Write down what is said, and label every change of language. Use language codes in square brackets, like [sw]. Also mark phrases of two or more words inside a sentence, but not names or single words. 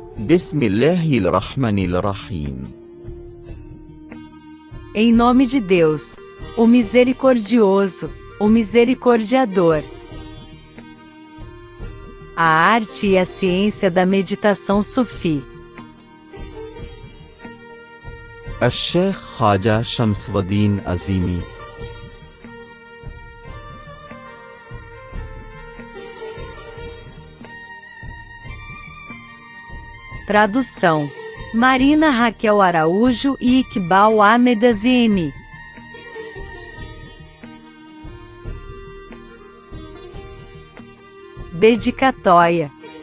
[ar] بسم الله الرحمن الرحيم. [pt] Em nome de Deus, o misericordioso, o misericordiador. A arte e a ciência da meditação sufi. [ar] الشيخ خواجة شمس الدين عزيمي. [pt] Tradução: Marina Raquel Araújo e Iqbal Ahmed Azimi. Dedicatória.